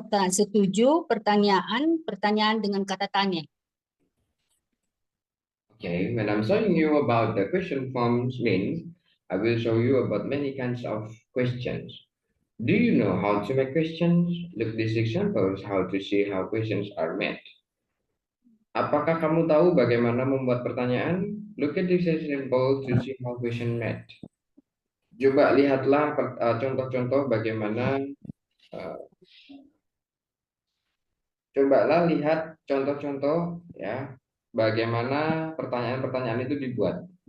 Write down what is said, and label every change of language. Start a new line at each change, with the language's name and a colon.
Indonesian: Setuju, pertanyaan dengan kata tanya.
English: Okay, when I'm showing you about the question forms means, I will show you about many kinds of questions. Do you know how to make questions? Look these examples, how to see how questions are made.
Indonesian: Apakah kamu tahu bagaimana membuat pertanyaan?
English: Look at this example to see how question made.
Indonesian: Coba lihatlah contoh-contoh bagaimana cobalah lihat contoh-contoh ya bagaimana pertanyaan-pertanyaan itu dibuat.